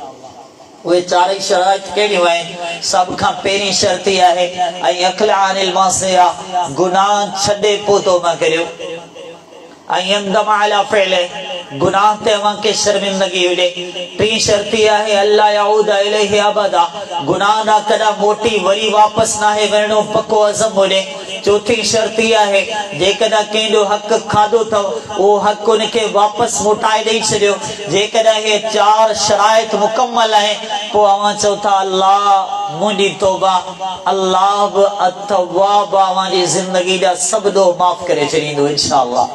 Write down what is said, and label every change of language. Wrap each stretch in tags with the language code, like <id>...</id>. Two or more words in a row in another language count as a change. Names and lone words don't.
<sd>उहे चारई शराइत कहिड़ियूं आहिनि? सभ खां पहिरीं शर्त इहा आहे ऐं</sd> <ar>أقلع عن المعصية,</ar> <sd>गुनाह छॾे पोइ तौबा करियो। ऐं</sd> <ar>يندم على فعله,</ar> <sd>गुनाह ते अव्हांखे शर्मिंदगी हुजे। टी शर्त इहा आहे</sd> <ar>ألا يعود إليه أبدا,</ar> <sd>गुनाह ॾांहुं कॾहिं मोटी वरी वापसि नाहे वञणो, पको अज़म हुजे। चौथी शर्त इहा आहे जेकॾहिं कंहिंजो हक़ खाधो अथव उहो हक़ उनखे वापसि मोटाए ॾेई छॾियो। जेकॾहिं इहे 4 शराइत मुकमल आहिनि पोइ अव्हां चओ था अल्लाह मुंहिंजी तौबा, अल्लाह बि अतवाब अव्हांजी ज़िंदगी जा सभु ॾोह माफ़ करे छॾींदो इंशाअल्लाह।</sd>